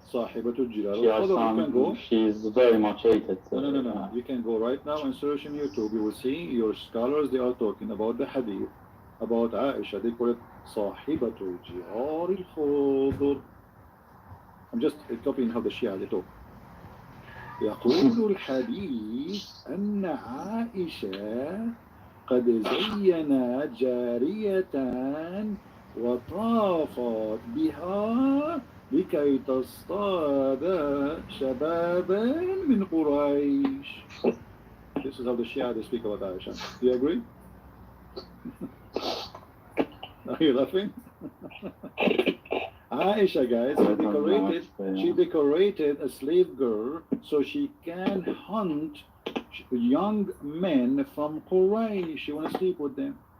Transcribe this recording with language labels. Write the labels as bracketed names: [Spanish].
[Arabic] Sahibatul Jilal. [English] she's very much hated. No. You can go right now and search on YouTube. You will see your scholars, they are talking about the hadith, about Aisha. They call it [Arabic] Sahibatul Jihar al-Khudr. [English] I'm just copying how the Shia they talk. [Arabic] يقول الحديث أن عائشة قد زينت جارية وطافت بها لكي تصطاد شبابا من قريش. [English] This is how the Shia they speak about Aisha. Do you agree? Are you laughing? Aisha, guys, she decorated a slave girl so she can hunt young men from Quraysh. She wants to sleep with them.